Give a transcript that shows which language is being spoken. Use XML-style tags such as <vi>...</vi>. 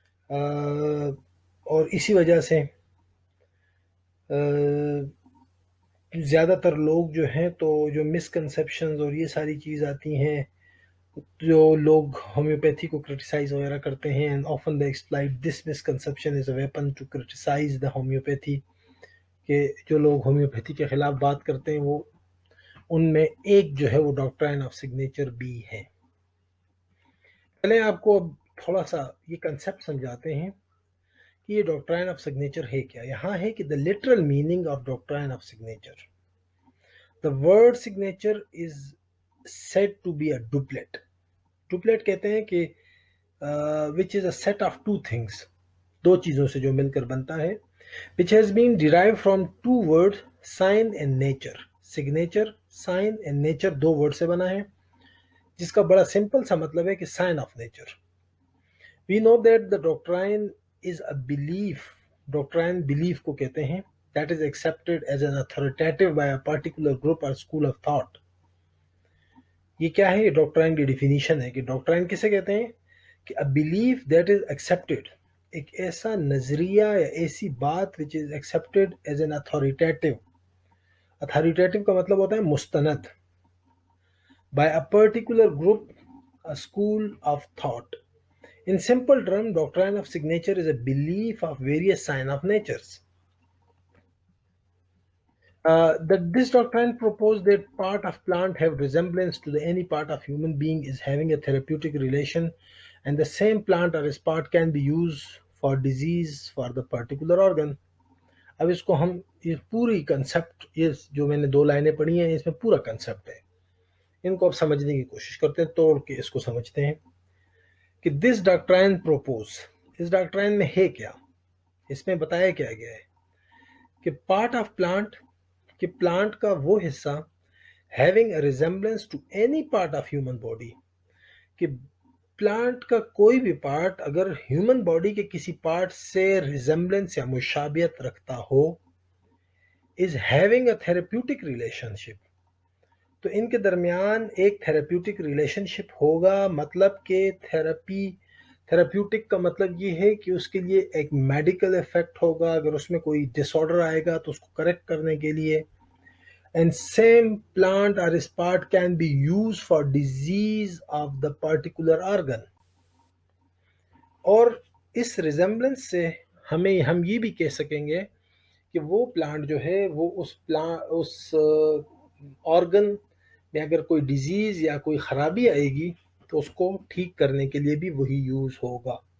<ur>اور اسی وجہ سے زیادہ تر لوگ جو ہیں تو جو مسکنسیپشنز اور یہ ساری چیز آتی ہیں, جو لوگ ہومیوپیتھی کو کرٹیسائز وغیرہ کرتے ہیں,</ur> <en>and often they exploit this misconception as a weapon to criticize the homeopathy,</en> <ur>کہ جو لوگ ہومیوپیتھی کے خلاف بات کرتے ہیں وہ ان میں ایک جو ہے وہ ڈاکٹرائن آف سگنیچر بھی ہے. پہلے آپ کو اب تھوڑا سا یہ کنسپٹ سمجھاتے ہیں کہ یہ ڈاکٹرائن آف سگنیچر ہے کیا. یہاں ہے کہ</ur> <en>the literal meaning of doctrine of signature. The word signature is said to be a duplet. Duplet</en> <ur>کہتے ہیں کہ</ur> <en>which is a set of two things,</en> <ur>دو چیزوں سے جو مل کر بنتا ہے,</ur> <en>which has been derived from two words, sign and nature.</en> <ur>Signature, sign and nature do word سے بنا ہے جس کا بڑا سمپل سا مطلب ہے کہ</ur> <en>sign of nature. We know that the doctrine is a belief. Doctrine belief</en> <ur>کو کہتے ہیں</ur> <en>that is accepted as an authoritative by a particular group or school of thought.</en> <ur>یہ کیا ہے؟ یہ ڈاکٹرائن کی ڈیفینیشن ہے کہ ڈاکٹرائن کسے کہتے ہیں کہ</ur> <en>a belief that is accepted,</en> <ur>ایک ایسا نظریہ یا ایسی بات</ur> <en>which is accepted as an authoritative.</en> <ur>authoritative کا مطلب ہوتا ہے مستند.</ur> <en>by a particular group, a school of thought. In simple terms, doctrine of signature is a belief of various sign of natures. That this doctrine proposed that part of plant have resemblance to any part of human being is having a therapeutic relation, and the same plant or its part can be used for disease for the particular organ.</en> <ur>اب اس کو ہم یہ پوری concept, یہ جو میں نے دو لائنیں پڑھی ہیں اس میں پورا کنسپٹ ہے, ان کو اب سمجھنے کی کوشش کرتے ہیں, توڑ کے اس کو سمجھتے ہیں. کہ</ur> <en>this doctrine propose,</en> <ur>اس ڈاکٹرائن میں ہے کیا، اس میں بتایا کیا گیا ہے کہ پارٹ آف پلانٹ، کہ پلانٹ کا وہ حصہ</ur> <en>having a resemblance to any part of human body,</en> <ur>کہ پلانٹ کا کوئی بھی پارٹ اگر ہیومن باڈی کے کسی پارٹ سے ریزمبلنس یا مشابہت رکھتا ہو،</ur> <en>is having a therapeutic relationship,</en> <ur>تو ان کے درمیان ایک تھراپیوٹک ریلیشن شپ ہوگا، مطلب کہ تھراپیوٹک کا مطلب یہ ہے کہ اس کے لیے ایک میڈیکل ایفیکٹ ہوگا، اگر اس میں کوئی ڈس آرڈر آئے گا تو اس کو کریکٹ کرنے کے لیے.</ur> <en>And same plant or spot can be used for disease of the particular organ.</en> <ur>اور اس ریزمبلنس سے ہم یہ بھی کہہ سکیں گے کہ وہ پلانٹ جو ہے وہ اس آرگن میں اگر کوئی ڈیزیز یا کوئی خرابی آئے گی تو اس کو ٹھیک کرنے کے لیے بھی وہی یوز ہوگا.</ur>